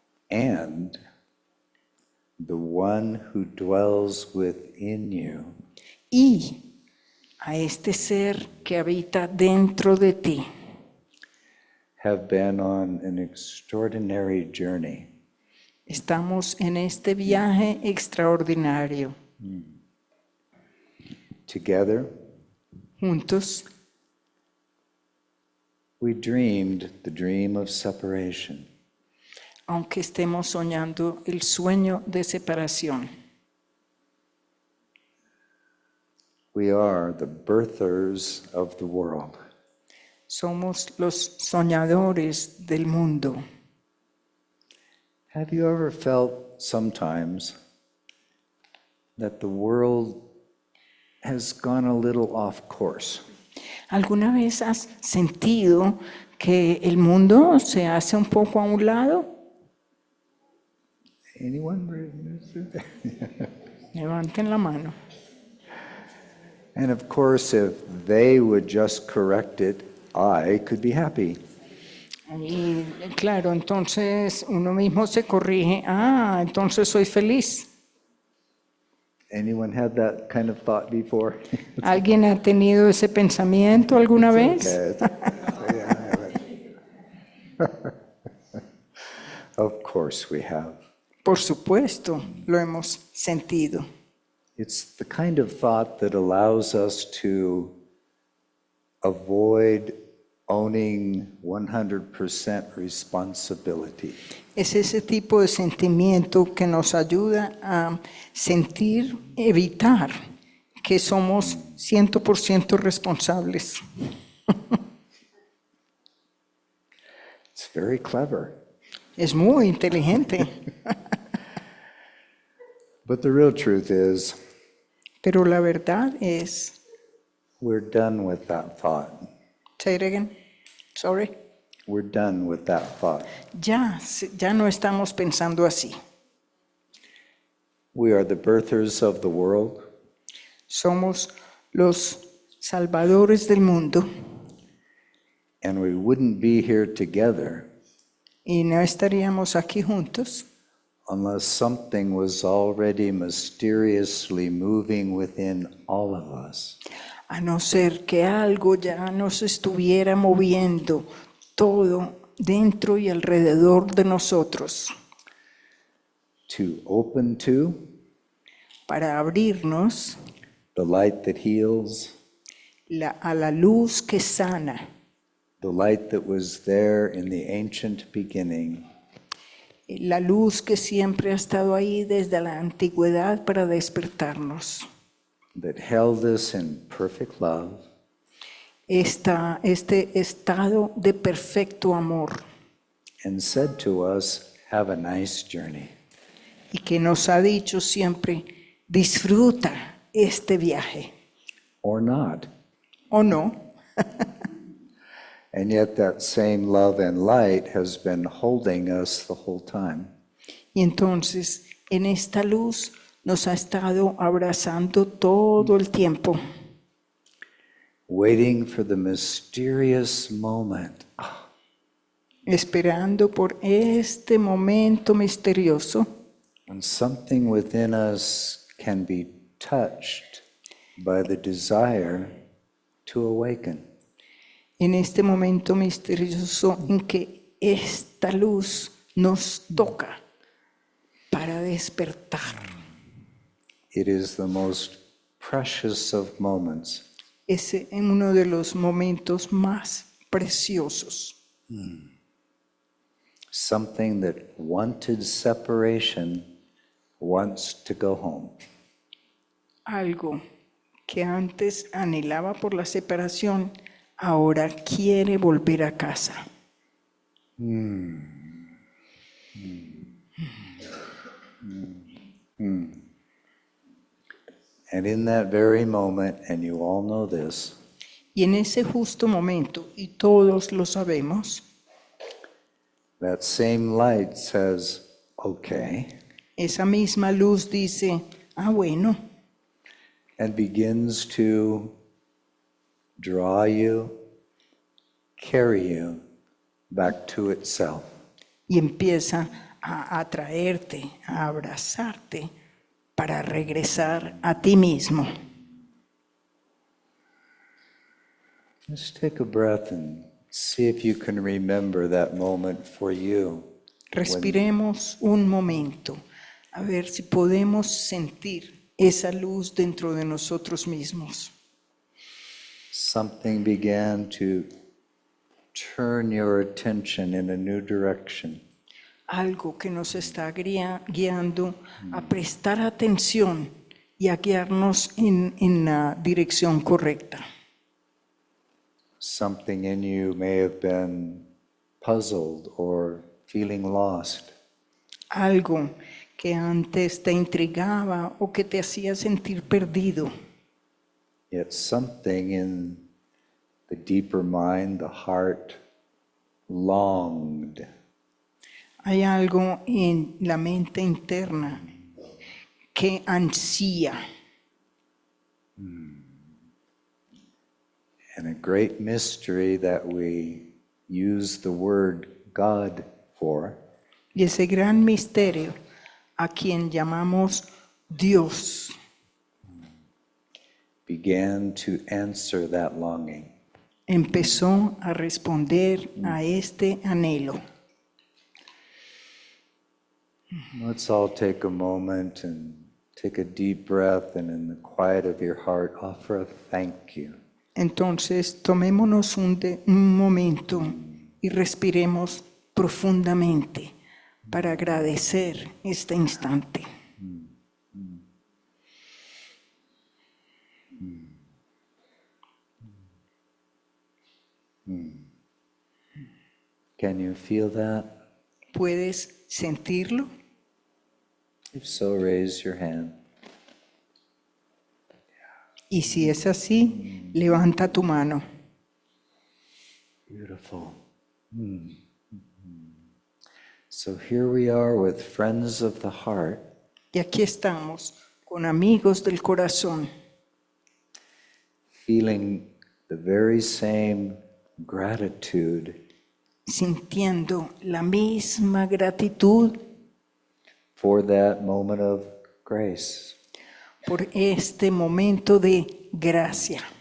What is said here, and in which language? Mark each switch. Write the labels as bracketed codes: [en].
[en] and the one who dwells within you [es] Y a este ser que habita dentro de ti, [en] have been on an extraordinary journey. [es] estamos en este viaje extraordinario. [en] Together, [es] Juntos [en] we dreamed the dream of separation. [es] aunque estemos soñando el sueño de separación. [en] We are the birthers of the world. [es] Somos los soñadores del mundo. [en] Have you ever felt sometimes that the world has gone a little off course? [es] ¿Alguna vez has sentido que el mundo se hace un poco a un lado? [en] Anyone? [es] Levanten la mano. [en] And of course, if they would just correct it, I could be happy. [es] Y claro, entonces uno mismo se corrige. Entonces soy feliz. [en] Anyone had that kind of thought before? [es] ¿Alguien ha tenido ese pensamiento alguna vez? [en] Of course we have. [es] Por supuesto, lo hemos sentido. [en] It's the kind of thought that allows us to avoid owning 100% responsibility. [es] Es ese tipo de sentimiento que nos ayuda a evitar que somos 100% responsables. [en] It's very clever. [es] Es muy inteligente. [en] But the real truth is, [es] Pero la verdad es, [en] we're done with that thought. say it again, sorry. We're done with that thought. [es] Ya no estamos pensando así. [en] We are the birthers of the world, [es] Somos los salvadores del mundo [en] and we wouldn't be here together [es] y no estaríamos aquí juntos [en] unless something was already mysteriously moving within all of us. [es] A no ser que algo ya nos estuviera moviendo todo dentro y alrededor de nosotros, [en] To open to [es] para abrirnos [en] the light that heals, [es] a la luz que sana, [en] the light that was there in the ancient beginning, [es] la luz que siempre ha estado ahí desde la antigüedad para despertarnos. [en] that held us in perfect love, [es] Este estado de perfecto amor [en] and said to us, have a nice journey. [es] y que nos ha dicho siempre, disfruta este viaje, [en] Or not. [es] ¿o no? [en] And yet that same love and light has been holding us the whole time. [es] Y entonces, en esta luz nos ha estado abrazando todo el tiempo, [en] Waiting for the mysterious moment [es] esperando por este momento misterioso [en] when something within us can be touched by the desire to awaken. [es] en este momento misterioso en que esta luz nos toca para despertar. [en] It is the most precious of moments. [es] Es uno de los momentos más preciosos. [en] Something that wanted separation wants to go home. [es] Algo que antes anhelaba por la separación, ahora quiere volver a casa. [en] And in that very moment, and you all know this, [es] Y en ese justo momento, y todos lo sabemos, [en] that same light says, okay, [es] esa misma luz dice, bueno, [en] and begins to draw you, carry you back to itself. [es] y empieza a atraerte, a abrazarte para regresar a ti mismo. [en] Just take a breath and see if you can remember that moment for you. [es] Respiremos un momento, a ver si podemos sentir esa luz dentro de nosotros mismos. [en] Something began to turn your attention in a new direction. [es] Algo que nos está guiando a prestar atención y a guiarnos en la dirección correcta. [en] Something in you may have been puzzled or feeling lost. [es] Algo que antes te intrigaba o que te hacía sentir perdido. [en] Yet something in the deeper mind, the heart, longed [es] Hay algo en la mente interna que ansía. [en] and a great mystery that we use the word God for [es] Y ese gran misterio a quien llamamos Dios [en] began to answer that longing. [es] empezó a responder a este anhelo. [en] Let's all take a moment and take a deep breath, and in the quiet of your heart, offer a thank you. [es] Entonces, tomémonos un momento y respiremos profundamente para agradecer este instante. [en] Can you feel that? [es] ¿Puedes sentirlo? [en] If so, raise your hand. [es] Y si es así, levanta tu mano. [en] Beautiful. So here we are with friends of the heart, [es] Y aquí estamos con amigos del corazón, [en] feeling the very same gratitude [es] sintiendo la misma gratitud [en] for that moment of grace. [es] por este momento de gracia.